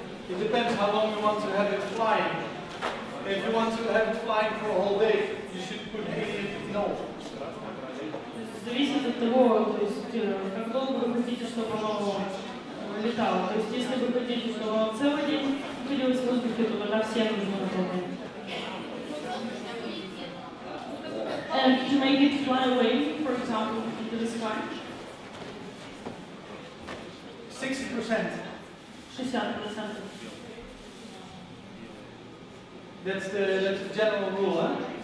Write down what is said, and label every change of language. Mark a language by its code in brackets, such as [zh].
[en] It depends how long you want to have it flying. If you want to have it flying for a whole day, you should put helium in all. [ru] Зависит от того, то есть, как долго вы хотите, чтобы оно летало. То есть, если вы хотите, чтобы оно целый день находилось в воздухе, то тогда все нужно направлять. [en] And to make it fly away, for example, into the sky? 60%. 60%. That's the general rule, huh?